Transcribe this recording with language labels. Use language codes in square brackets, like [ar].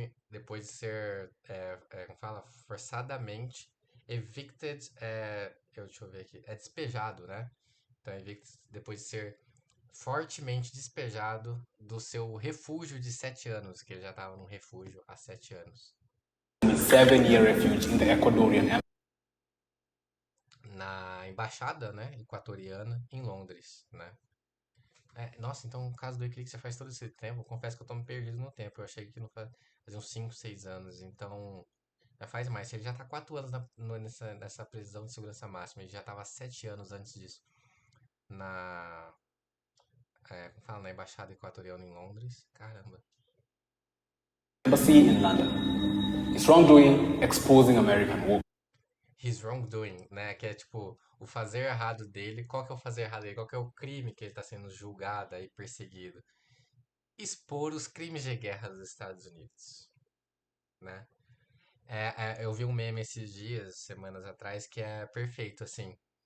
[pt] Depois de ser, como fala, forçadamente evicted, deixa eu ver aqui, despejado, né? Então, evicted depois de ser fortemente despejado do seu refúgio de 7 anos, que ele já estava num refúgio há 7 anos. [en] 7-year refuge in the Ecuadorian. [pt] Na embaixada, né, equatoriana em Londres, né? Nossa, então o caso do Wikileaks já faz todo esse tempo. Eu confesso que eu tô me perdido no tempo. Eu achei que não fazia uns 5, 6 anos. Então, já faz mais. Se ele já tá 4 anos nessa prisão de segurança máxima, ele já tava 7 anos antes disso na, como fala, na embaixada equatoriana em Londres. Caramba. [en] Embassy in London. His wrongdoing exposing American war. His wrongdoing, né? [pt] Que é tipo o fazer errado dele. Qual que é o fazer errado dele? Qual que é o crime que ele tá sendo julgado e perseguido? Expor os crimes de guerra dos Estados Unidos, né? Eu vi um meme esses dias, semanas atrás, que é perfeito, assim.